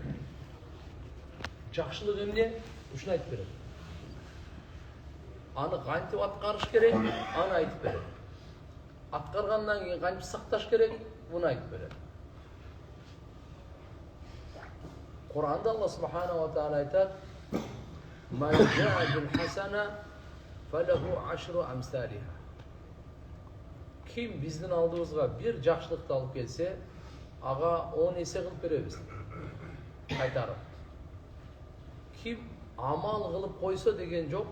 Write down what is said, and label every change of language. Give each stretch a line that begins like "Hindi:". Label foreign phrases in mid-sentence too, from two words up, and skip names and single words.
Kyrgyz: Жакшылык эмне? Ушуну айтып берет. Аны кантип аткарыш керек, аны айтып берет. Аткаргандан кийин кантип сакташ керек, буну айтып берет.
Arabic: Кур'анда الله سبحانه وتعالى айтат: "من جاء بالحسنة فله عشر أمثالها."
Kyrgyz: Ким биздин алдыбызга бир жакшылыкты алып келсе, ага 10 эсе кылып беребиз. Кайтарып. Ким амал кылып койсо деген жок.